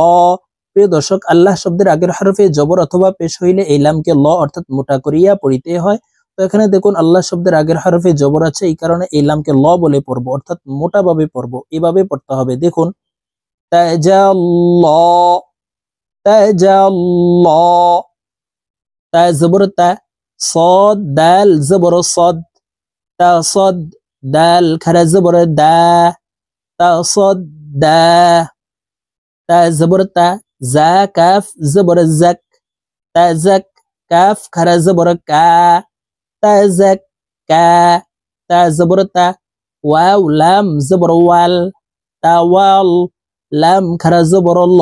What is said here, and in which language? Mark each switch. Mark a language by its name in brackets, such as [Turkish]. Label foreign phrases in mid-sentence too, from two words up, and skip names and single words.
[Bangla] প্রিয় দর্শক, আল্লাহ শব্দের আগের হরফে জবর অথবা পেশ হইলে এই লামকে ল অর্থাৎ মোটা করিয়া পড়িতে হয়। তো এখানে দেখুন আল্লাহ শব্দের আগের হরফে জবর আছে, এই কারণে এই লামকে ল বলে পড়বো অর্থাৎ মোটা ভাবে পড়বো, এভাবে পড়তে হবে। দেখুন তাজাল্ল, তাজাল্ল, তা জবর তা, [Arabic] صاد دال زبر صد، [Bangla] تصد، دال খারা জবর দা, [Arabic] تصد دا، [Bangla] তা জবর তা, জা কাফ জবর জাক, তাজাক, কাফ খারা জবর কা, তাজাক কা, তা জবর তা, ওয়াও লাম জবর ওয়াল, তাওয়াল, লাম খারা জবর ল।